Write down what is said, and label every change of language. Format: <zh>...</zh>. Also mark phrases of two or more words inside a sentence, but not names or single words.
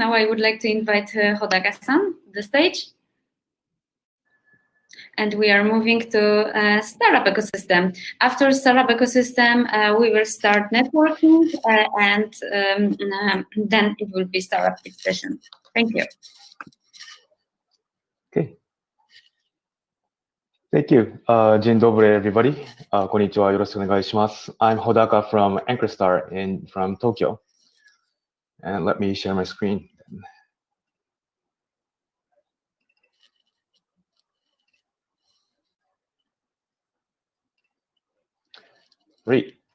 <en>Now I would like to invite Hodaka-san to the stage. And we are moving to startup ecosystem. After startup ecosystem, we will start networking, and then it will be startup session. Thank you. Okay. Thank you.</en> <pl>Dzień dobry,</pl> <en>everybody.</en> <ja>こんにちは、よろしくお願いします.</ja> <en>I'm Hodaka from Anchorstar from Tokyo. And let me share my screen. Great.</en>